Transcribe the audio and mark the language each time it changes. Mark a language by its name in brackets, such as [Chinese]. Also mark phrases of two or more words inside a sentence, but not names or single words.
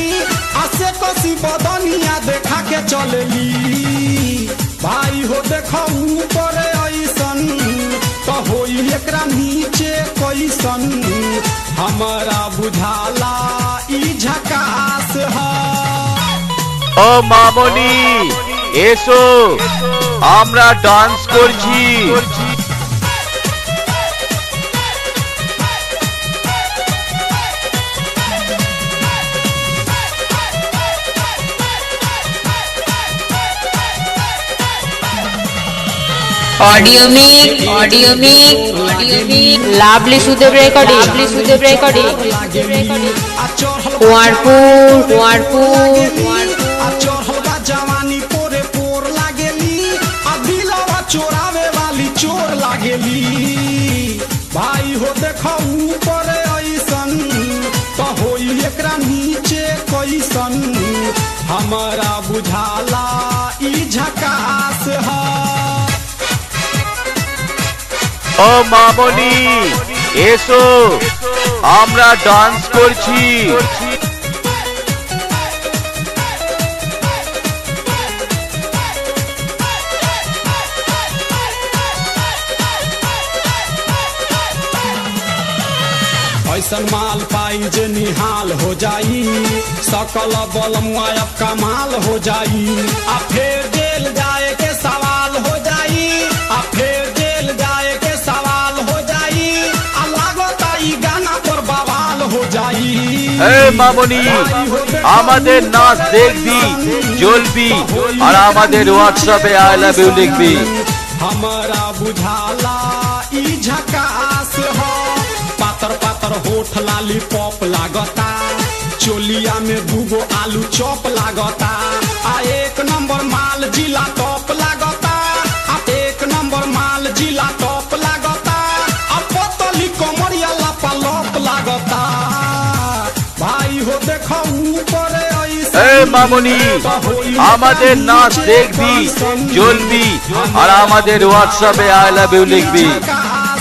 [Bhojpuri] आ से कसी बदनिया देखा के चलेली। भाई हो देखो ऊपर ऐसन तो होई एकरा नीचे कैसन। हमारा बुझाला ई झकास है। [Bangla] ও মামনি এসো আমরা ডান্স করছি। ऑडियो मिक लाभली सुदेव रेकॉर्डिंग [Bhojpuri] जवानी पोरे पोर लागेली। आ दिलवा चोरावे वाली चोर लागेली। भाई हो देखो ऊपर ऐसन तो होई एकरा नीचे कैसन। हमारा बुझाला ई झकास है। [Bangla] ও মামনি এসো আমরা ডান্স করছি। [Bhojpuri] ऐसन माल पाई जे निहाल हो जाई। सकल बल मुआयब कमाल हो जाई। आ फिर जेल जाए के सवाल हो जाई। आ फिर जेल जाए के सवाल हो जाई। आ लागता ई गाना पर बवाल हो जाई। [Bangla] এ মামনি আমাদের নাচ দেখবি জ্বলবি আর আমাদের হোয়াটসঅ্যাপে [English] I love you [Bangla] লিখবি। [Bhojpuri] हमारा बुझाला ई झकास हो। पातर पातर होठ लाली पॉप लागता। चोलिया में दूगो आलू चॉप लागता। आ एक नंबर माल जिला टॉप लागता। आ एक नंबर माल जिला टॉप लागता। आ पतली कमरिया लापालोप लागता। भाई हो देखो ऊपर [Bangla] এ মামনি আমাদের নাচ দেখবি জ্বলবি আর আমাদের হোয়াটসঅ্যাপে [English] I love you [Bangla] লিখবি।